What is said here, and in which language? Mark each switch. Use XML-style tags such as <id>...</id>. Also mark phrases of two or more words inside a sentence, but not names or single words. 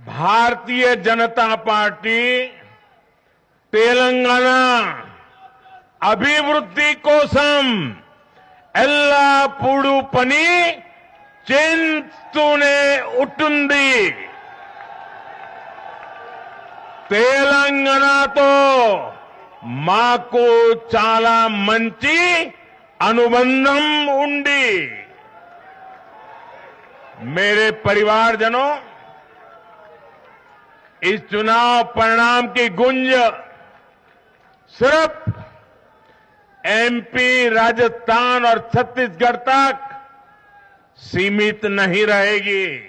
<te>భారతీయ జనతా పార్టీ తెలంగాణ అభివృద్ధి కోసం ఎల్లప్పుడూ పని చేస్తూనే ఉంటుంది తెలంగాణతో మాకు చాలా మంచి అనుబంధం ఉంది।</te> <hi>मेरे परिवारजनों, इस चुनाव परिणाम की गूंज सिर्फ एमपी, राजस्थान और छत्तीसगढ़ तक सीमित नहीं रहेगी।</hi>